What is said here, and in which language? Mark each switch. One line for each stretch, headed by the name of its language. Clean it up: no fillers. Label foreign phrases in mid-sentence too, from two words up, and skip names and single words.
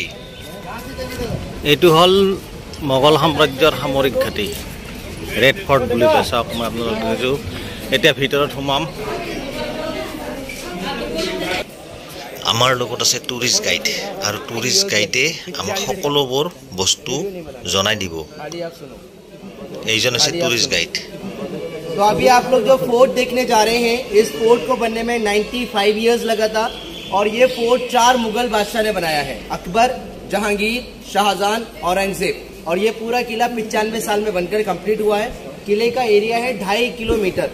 Assamese: এইটো হল মোগল সাম্ৰাজ্যৰ সামৰিক ঘাটি ৰেড ফৰ্ট বুলি কয়। চাওক মই আপোনালোকক দেখাইছো। এতিয়া ভিতৰত সোমাম। আমাৰ লগত আছে
English: tourist guide
Assamese: আৰু টুৰিষ্ট গাইডে আমাক সকলোবোৰ বস্তু জনাই দিব। এইজন আছে
English: tourist guide.
Hindi: तो अभी आप लोग जो फोर्ट देखने जा रहे हैं, इस फोर्ट को बनने में 95 इयर्स लगा था और ये फोर्ट 4 मुगल बादशाह ने बनाया है, अकबर, जहांगीर, शाहजहां, औरंगजेब। और ये पूरा किला 95 साल में बनकर कंप्लीट हुआ है। किले का एरिया है 2.5 किलोमीटर।